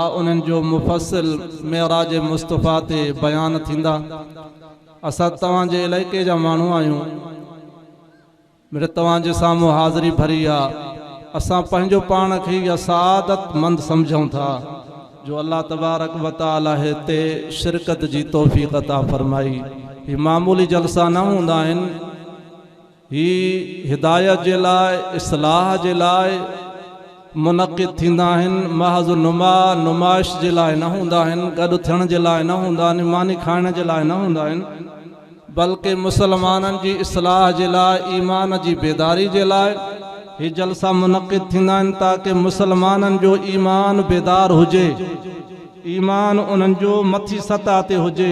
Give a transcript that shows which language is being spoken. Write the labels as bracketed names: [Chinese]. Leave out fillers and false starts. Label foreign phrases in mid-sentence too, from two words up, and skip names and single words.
[Sindhi] उन्हनि जो मुफ़स्सिल मेराज मुस्तफ़ा ते बयान थींदा। असां तव्हांजे इलाइक़े जा माण्हू आहियूं, मेरे तव्हांजे साम्हूं हाज़री भरी आहे। असां पंहिंजो पाण खे इहा सआदतमंद सम्झूं था जो [Arabic] الله تبارك وتعالى [Sindhi] हिते शिरकत जी तौफ़ीक़ अता फरमाई। ही मामूली जलसा न हूंदा आहिनि, ही हिदायत जे लाइ, इस्लाह जे लाइ मुनक़िद थींदा आहिनि। महज़ नुमाइश जे लाइ न हूंदा आहिनि, गॾु थियण जे लाइ न हूंदा आहिनि, मानी खाइण जे लाइ न हूंदा आहिनि, बल्कि मुसलमाननि जी इस्लाह जे लाइ, ईमान जी बेदारी जे लाइ ही जलसा मुनक़िद थींदा आहिनि, ताकि मुसलमाननि जो ईमान बेदार हुजे, ईमान उन्हनि जो मथी सतह ते हुजे।